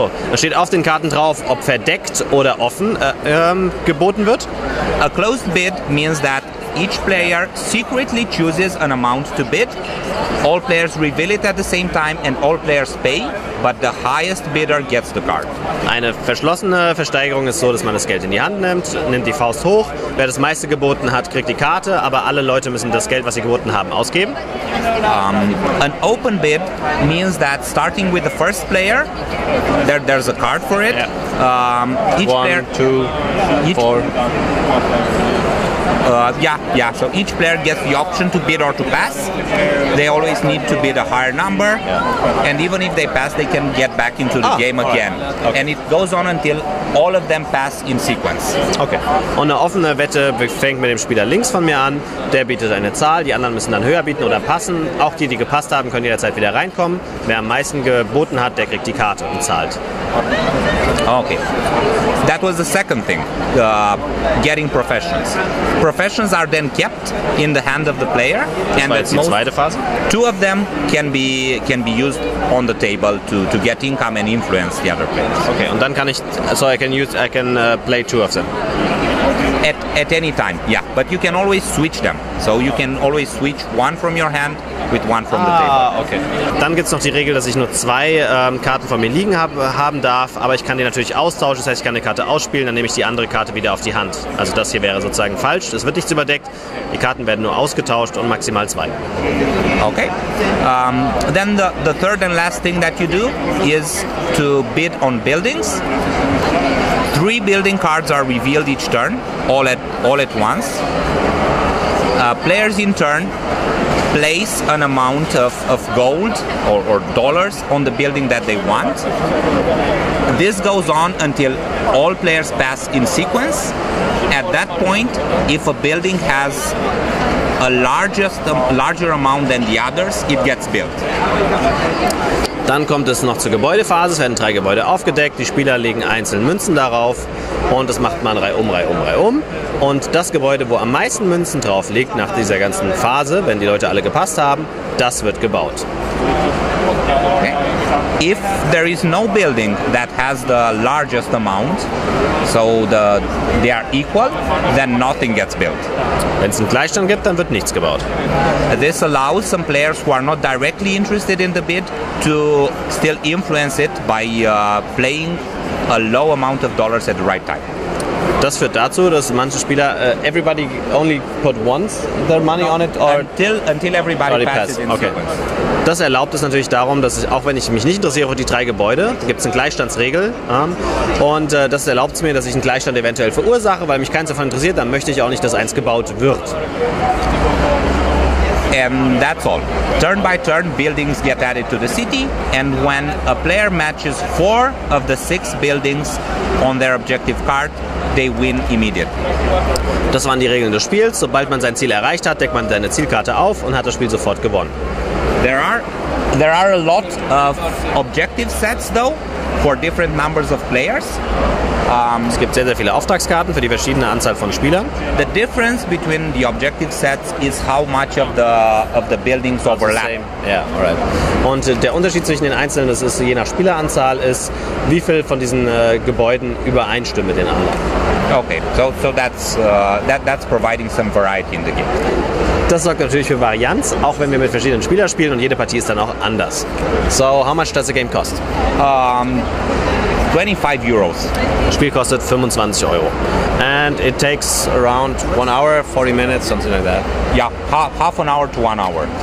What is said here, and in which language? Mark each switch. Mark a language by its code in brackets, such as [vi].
[de] Da steht auf den Karten drauf, ob verdeckt oder offen geboten wird. [en] A closed bid means that each player secretly chooses an amount to bid. All players reveal it at the same time and all players pay, but the highest bidder gets the card. [de] Eine verschlossene Versteigerung ist so, dass man das Geld in die Hand nimmt die Faust hoch. Wer das meiste geboten hat, kriegt die Karte, aber alle Leute müssen das Geld, was sie geboten haben, ausgeben. [en] An open bid means that starting with the first player, there's a card for it. Each 1, 2, 4. So each player gets the option to bid or to pass. They always need to bid a higher number, and even if they pass, they can get back into the game again. Okay. And it goes on until all of them pass in sequence. Okay. [de] Und eine offene Wette fängt mit dem Spieler links von mir an. Der bietet eine Zahl, die anderen müssen dann höher bieten oder passen. Auch die, die gepasst haben, können jederzeit wieder reinkommen. Wer am meisten geboten hat, der kriegt die Karte und zahlt. Okay. [en] That was the second thing, getting professions. Professions are then kept in the hand of the player, and that's [de] die zweite Phase. [en] 2 of them can be used on the table to get income and influence the other players. Okay, [de] und dann kann ich, [en] I can play 2 of them. At any time, yeah, but you can always switch them. So you can always switch 1 from your hand with 1 from the table. Okay. [de] Dann gibt es noch die Regel, dass ich nur 2 Karten von mir liegen haben darf, aber ich kann die natürlich austauschen. Das heißt, ich kann eine Karte ausspielen, dann nehme ich die andere Karte wieder auf die Hand. Also das hier wäre sozusagen falsch. Es wird nichts überdeckt. Die Karten werden nur ausgetauscht und maximal 2. Okay. [en] Then the third and last thing that you do is to bid on buildings. 3 building cards are revealed each turn, all at once. Players in turn place an amount of gold or dollars on the building that they want. This goes on until all players pass in sequence. At that point, if a building has a larger amount than the others, it gets built. [de] Dann kommt es noch zur Gebäudephase. Es werden 3 Gebäude aufgedeckt. Die Spieler legen einzeln Münzen darauf. Und das macht man Reihe um. Und das Gebäude, wo am meisten Münzen drauf liegt, nach dieser ganzen Phase, wenn die Leute alle gepasst haben, das wird gebaut. Okay. [en] If there is no building that has the largest amount, so they are equal, then nothing gets built. [de] Wenn es einen Gleichstand gibt, dann wird nichts gebaut. [en] This allows some players who are not directly interested in the bid to still influence it by playing a low amount of dollars at the right time. [de] Das führt dazu, dass manche Spieler [en] everybody only put once their money on it or until everybody passes in okay. sequence. [de] Das erlaubt es natürlich darum, dass ich, auch wenn ich mich nicht interessiere für die 3 Gebäude, gibt es eine Gleichstandsregel und das erlaubt es mir, dass ich einen Gleichstand eventuell verursache, weil mich keins davon interessiert, dann möchte ich auch nicht, dass eins gebaut wird. [en] And that's all. Turn by turn, buildings get added to the city, and when a player matches 4 of the 6 buildings on their objective card, they win immediately. [de] Das waren die Regeln des Spiels. Sobald man sein Ziel erreicht hat, deckt man seine Zielkarte auf und hat das Spiel sofort gewonnen. [en] There are a lot of objective sets though for different numbers of players. [de] Es gibt sehr, sehr viele Auftragskarten für die verschiedene Anzahl von Spielern. [en] The difference between the objective sets is how much of the buildings overlap. Yeah, alright. [de] Und der Unterschied zwischen den einzelnen, das ist je nach Spieleranzahl, ist, wie viel von diesen Gebäuden übereinstimmen mit den anderen. [en] Okay, so that's providing some variety in the game. [de] Das sorgt natürlich für Varianz, auch wenn wir mit verschiedenen Spielern spielen und jede Partie ist dann auch anders. [en] So, how much does the game cost? 25 euros. [de] Das Spiel kostet 25 Euro. [en] And it takes around 1 hour, 40 minutes, something like that. Yeah, half an hour to 1 hour.